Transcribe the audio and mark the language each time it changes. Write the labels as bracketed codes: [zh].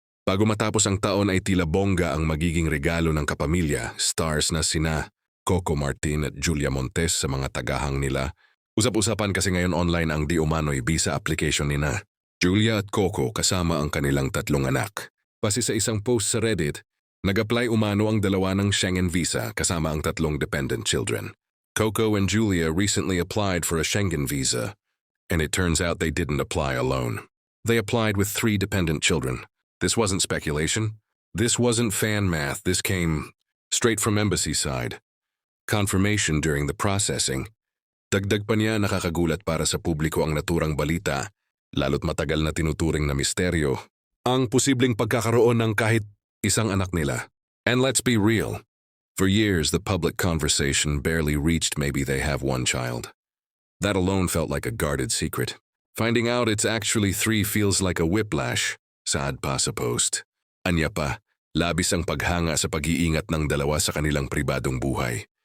[tl] Bago matapos ang taon ay tila bongga ang magiging regalo ng kapamilya, stars na sina Coco Martin at Julia Montes sa mga tagahang nila. Usap-usapan kasi ngayon online ang di umano'y visa application nina Julia at Coco kasama ang kanilang 3 anak. Base sa isang post sa Reddit, nag-apply umano ang dalawa ng Schengen visa kasama ang 3 dependent children. [en] Coco and Julia recently applied for a Schengen visa, and it turns out they didn't apply alone. They applied with 3 dependent children. This wasn't speculation. This wasn't fan math. This came straight from embassy side. Confirmation during the processing. [tl] Dagdag pa niya, nakakagulat para sa publiko ang naturang balita, lalo't matagal na tinuturing na misteryo ang posibleng pagkakaroon ng kahit isang anak nila. [en] And let's be real, for years the public conversation barely reached maybe they have 1 child. That alone felt like a guarded secret. Finding out it's actually 3 feels like a whiplash. [tl] Sad pa sa post. Anya pa, labis ang paghanga sa pag-iingat ng dalawa sa kanilang pribadong buhay.